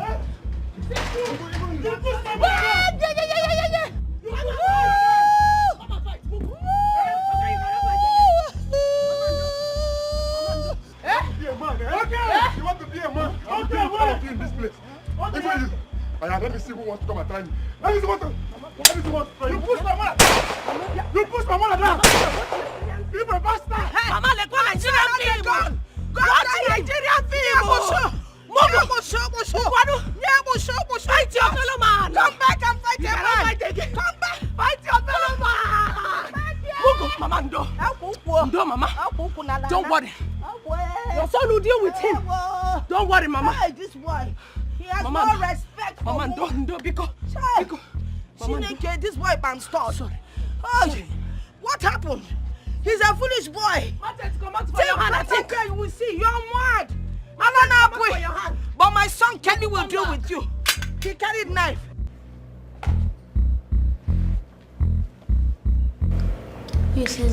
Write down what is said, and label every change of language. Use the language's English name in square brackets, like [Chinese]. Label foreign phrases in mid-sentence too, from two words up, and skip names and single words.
[English] You want to be a man? Okay, what? In this place. Even you. Let me see who wants to come and try me. Let me see who wants to try you. Push my mother. You push my mother down. You a bastard. Mama, let's go Nigerian film. Go to Nigerian film. Fight your fellow man. Come back and fight your man. Come back. Fight your fellow man. Mama, Ndo, Mama. Don't worry. Your son will deal with him. Don't worry, Mama. Hey, this boy. He has Mama, no respect for Mama, Ndo, because. Chineke, this boy bastard. Sorry. Oh, what happened? He's a foolish boy. Take your hand, I think. You will see. You're mad. I don't know, boy. But my son Kenny will deal with you. He carried knife. Mrs.